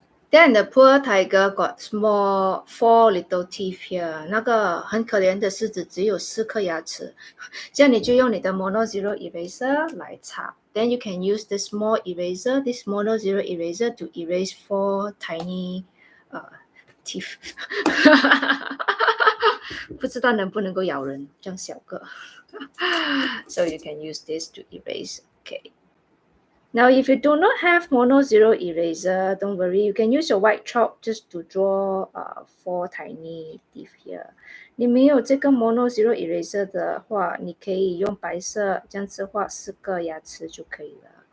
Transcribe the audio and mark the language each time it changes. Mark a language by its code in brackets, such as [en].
[en] Then the poor tiger got small 4 little teeth here. [zh] 那个很可怜的狮子只有4颗牙齿。这样你就用你的 mono zero eraser 来擦。 [en] Then you can use this small eraser, this mono zero eraser to erase 4 tiny teeth. [zh] 不知道能不能够咬人，这样小个。 [en] So you can use this to erase. Okay. Now, if you do not have mono zero eraser, don't worry. You can use your white chalk just to draw 4 tiny teeth here. [zh] 你没有这个 mono zero eraser 的话，你可以用白色这样子画4个牙齿就可以了。